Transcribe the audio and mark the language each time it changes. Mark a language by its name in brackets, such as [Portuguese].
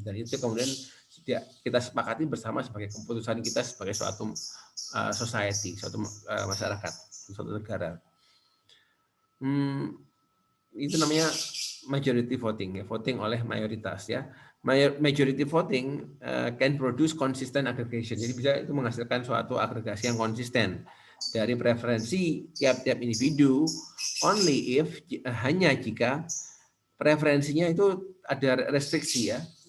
[Indonesian] Dan itu kemudian kita sepakati bersama sebagai keputusan kita sebagai suatu society, suatu masyarakat, suatu negara. Itu namanya majority voting ya, voting oleh mayoritas ya. [English] Majority voting can produce consistent aggregation. [Indonesian] Jadi bisa itu menghasilkan suatu agregasi yang konsisten dari preferensi tiap-tiap individu [English] only if [Indonesian] hanya jika preferensinya itu ada restriksi ya.